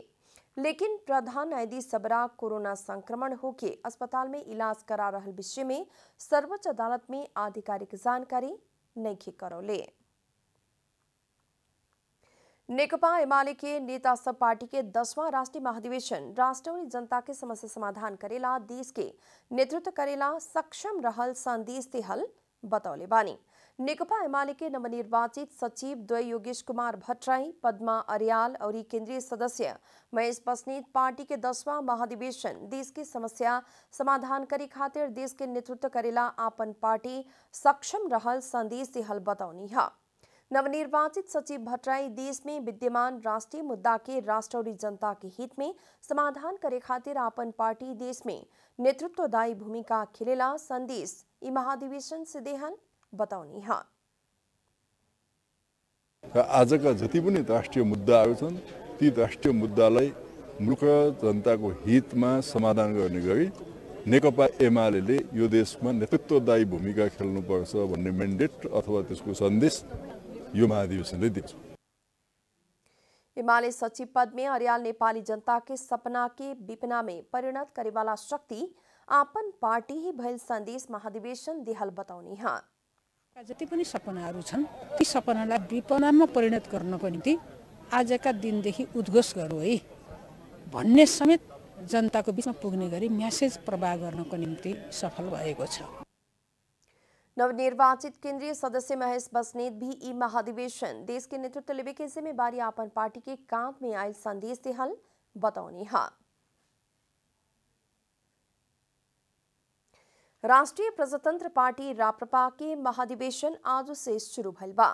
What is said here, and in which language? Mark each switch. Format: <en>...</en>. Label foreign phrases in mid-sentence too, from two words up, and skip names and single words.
<bho>लेकिन प्रधान न्यायाधीश जबरा कोरोना संक्रमण होके अस्पताल में इलाज करा रहल विषय में सर्वोच्च अदालत में आधिकारिक जानकारी नहीं करौले। नेकपा एमाले के नेता सब पार्टी के 10वां राष्ट्रीय महाधिवेशन राष्ट्र और जनता के समस्या समाधान करेला देश के नेतृत्व करेला सक्षम रहल संदेश देहल बतौले बानी। नेकपा एमाले के नवनिर्वाचित सचिव द्वय योगेश कुमार भट्टराई, पद्मा अर्याल और केंद्रीय सदस्य महेश बस्नेत पार्टी के 10वां महाधिवेशन देश की समस्या समाधान करे खातिर देश के नेतृत्व करेला आपन पार्टी सक्षम रहल संदेश देहल बतौनी है। नवनिर्वाचित सचिव भट्टराई देश में विद्यमान राष्ट्रीय मुद्दा के राष्ट्र और जनता के हित में समाधान करे खातिर आपन पार्टी देश में नेतृत्वदायी भूमिका खेलेला संदेश ई महाधिवेशन से देहल बताउनी है।</bho> <ne>आजका जति पनि राष्ट्रिय मुद्दाहरू छन् ती राष्ट्रिय मुद्दालाई मुलुक जनताको हितमा समाधान गर्ने गरी नेकपा एमालेले यो देशमा नेतृत्वदायी भूमिका खेल्नुपर्छ भन्ने म्यान्डेट अथवा त्यसको सन्देश यो महाधिवेशनले दिन्छ।</ne> <bho>एमाले सचिव पद में अर्याल नेपाली जनता के सपना के विपना में परिणत करेवाला शक्ति आपन पार्टी ही भइल संदेश महाधिवेशन देहल बताउनी है।</bho> <ne>जति पनि सपनाहरू छन् ती सपनालाई विपनामा परिणत गर्नको निम्ति आजका दिनदेखि उद्घोष गरौँ है भन्ने समेत जनताको बीचमा पुग्ने गरी मेसेज प्रवाह गर्नको निम्ति सफल भएको छ।</ne> <bho>नवनिर्वाचित केंद्रीय सदस्य महेश बस्नेत भी ई महाधिवेशन देश के नेतृत्व लेवे के जिम्मेवारी आपन पार्टी के काम में आयल संदेश देहल बतौनी है। राष्ट्रीय प्रजातंत्र पार्टी राप्रपा के महाधिवेशन आज से शुरू भइल बा।</bho>